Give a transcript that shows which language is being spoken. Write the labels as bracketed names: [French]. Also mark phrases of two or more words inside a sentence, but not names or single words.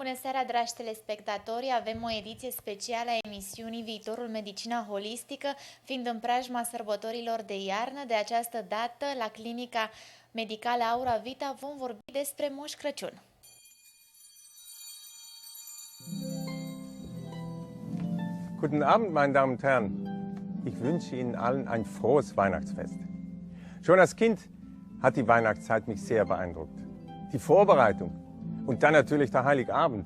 [Romanian] Bună seara, dragi telespectatori! Avem o ediție specială a emisiunii Viitorul Medicina Holistică, fiind în preajma sărbătorilor de iarnă. De această dată, la Clinica Medicală Aura Vita, vom vorbi despre Moș Crăciun. [German] Guten Abend, meine Damen und Herren. Ich wünsche Ihnen allen ein frohes Weihnachtsfest. Schon als Kind hat die Weihnachtszeit mich sehr beeindruckt. Die Vorbereitung und dann natürlich der Heiligabend.